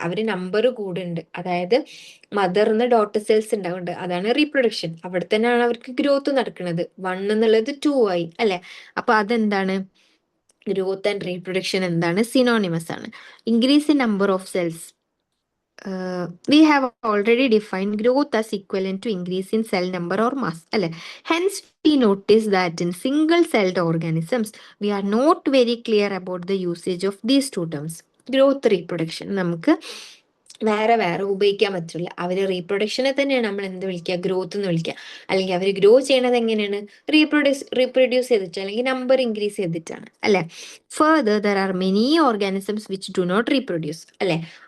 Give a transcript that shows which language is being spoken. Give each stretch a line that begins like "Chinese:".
Malayalam: അവര് നമ്പർ കൂടുണ്ട്, അതായത് മദറിന്ന് daughter cells ഉണ്ടാവുന്നുണ്ട്, അതാണ് റീപ്രൊഡക്ഷൻ. അവിടെ തന്നെയാണ് അവർക്ക് ഗ്രോത്ത് നടക്കുന്നത്. 1 എന്നുള്ളത് 2 ആയി അല്ലെ. അപ്പൊ അതെന്താണ്, ഗ്രോത്ത് ആൻഡ് റീപ്രൊഡക്ഷൻ എന്താണ്, സിനോണിമസ് ആണ്.
English: Increase in number of cells we have already defined growth as equivalent to increase in cell number or mass.
Malayalam: അല്ലെ?
English: Hence, we notice that in single-celled organisms, we are not very clear about the usage of these two terms. Growth, reproduction.
Malayalam: നമുക്ക് വേറെ വേറെ ഉപയോഗിക്കാൻ പറ്റില്ല. അവർ റീപ്രൊഡക്ഷനെ തന്നെയാണ് നമ്മൾ എന്ത് വിളിക്കുക, ഗ്രോത്ത് എന്ന് വിളിക്കുക. അല്ലെങ്കിൽ അവർ ഗ്രോ ചെയ്യണത് എങ്ങനെയാണ്, റീപ്രൊഡ്യൂസ് ചെയ്തിട്ട് അല്ലെങ്കിൽ നമ്പർ ഇൻക്രീസ് ചെയ്തിട്ടാണ് അല്ലെ.
English: further there are many organisms which do not reproduce
Malayalam: അല്ലെ.